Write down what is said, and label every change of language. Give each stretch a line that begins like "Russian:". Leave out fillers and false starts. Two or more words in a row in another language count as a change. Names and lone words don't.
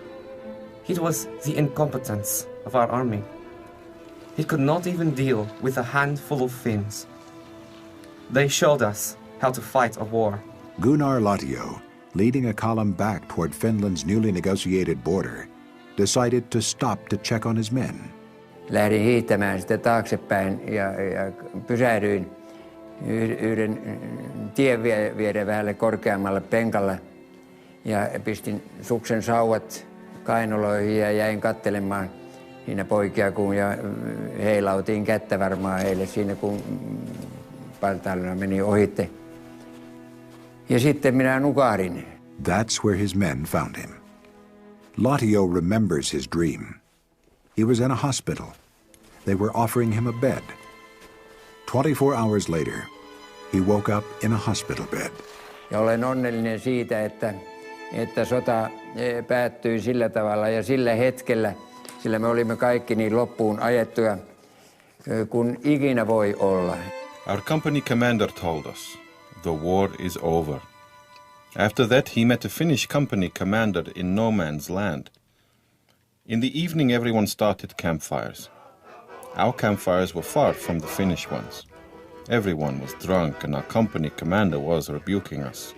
English: It was the incompetence of our army. It could not even deal with a handful of Finns. They showed us how to fight a war. Gunnar Latio, leading a column back toward Finland's newly negotiated border, decided to stop to check on his men.
Finnish: Lähdin hiihtämään sitä taaksepäin ja pysähdyin yhden tien vieden vähälle korkeammalle penkalle ja pistin suksen sauvat kainaloihin ja jäin katselemaan siinä poikia, kun ja heilautiin kättä varmaan heille siinä, kun partaaliona meni ohitte. Ja sitten minä nukahdin.
English: That's where his men found him. Latio remembers his dream. He was in a hospital. They were offering him a bed. 24 hours later, he woke up in a hospital bed.
Finnish: Ja olen onnellinen siitä, että sota päättyi sillä tavalla ja sillä hetkellä, sillä me olimme kaikki niin loppuun ajettuja kuin ikinä voi olla.
English: Our company commander told us, the war is over. After that, he met a Finnish company commander in no man's land. In the evening, everyone started campfires. Our campfires were far from the Finnish ones. Everyone was drunk and our company commander was rebuking us.